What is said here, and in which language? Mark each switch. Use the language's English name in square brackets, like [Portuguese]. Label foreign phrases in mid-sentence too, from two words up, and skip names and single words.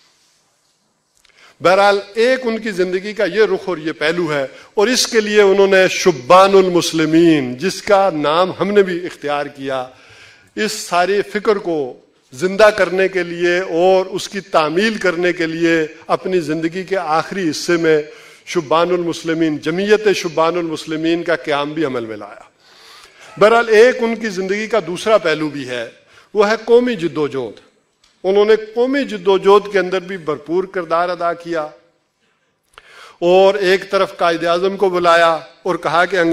[Urdu] بہرحال ایک ان کی زندگی کا یہ رخ اور یہ پہلو ہے، اور اس کے لیے انہوں نے شبان المسلمین، جس کا نام ہم نے بھی اختیار کیا، اس سارے فکر کو زندہ کرنے کے لیے اور اس کی تعمیل کرنے کے لیے اپنی زندگی کے آخری حصے میں شبان المسلمین، جمعیت شبان المسلمین کا قیام بھی عمل میں لایا۔ بہرحال ایک ان کی زندگی کا دوسرا پہلو بھی ہے، وہ ہے قومی جدوجہد۔ انہوں نے قومی جدوجہد کے اندر بھی بھرپور کردار ادا کیا، اور ایک طرف قائد اعظم کو بلایا اور کہا کہ انگریزوں